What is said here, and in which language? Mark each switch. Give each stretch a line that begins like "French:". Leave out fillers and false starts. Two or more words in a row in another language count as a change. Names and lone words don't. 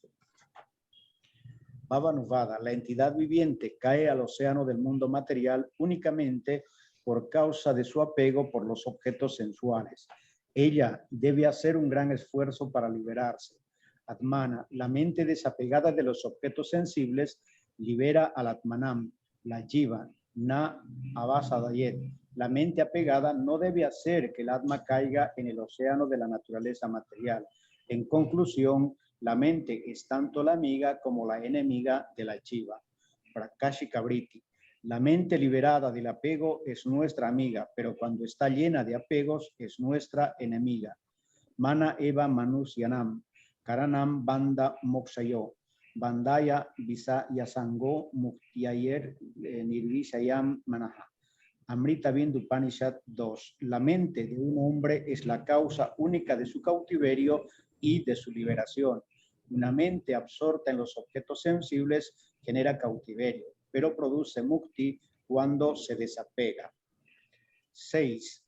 Spanish: Bhavanuvada, la entidad viviente cae al océano del mundo material únicamente por causa de su apego por los objetos sensuales. Ella debe hacer un gran esfuerzo para liberarse. Atmana, la mente desapegada de los objetos sensibles, libera al Atmanam, la Jiva,
Sanskrit: na avasadayet.
Spanish: La mente apegada no debe hacer que el Atma caiga en el océano de la naturaleza material. En conclusión, la mente es tanto la amiga como la enemiga de la Jiva. Prakashika Vritti. La mente liberada del apego es nuestra amiga, pero cuando está llena de apegos es nuestra enemiga.
Sanskrit: Mana eva manusyanam, karanam banda moksayo, bandaya visa yasango muktiayer nirvisayam manaha.
Spanish: Amrita Bindu Upanishad 2. La mente de un hombre es la causa única de su cautiverio y de su liberación. Una mente absorta en los objetos sensibles genera cautiverio, pero produce mukti cuando se desapega. 6.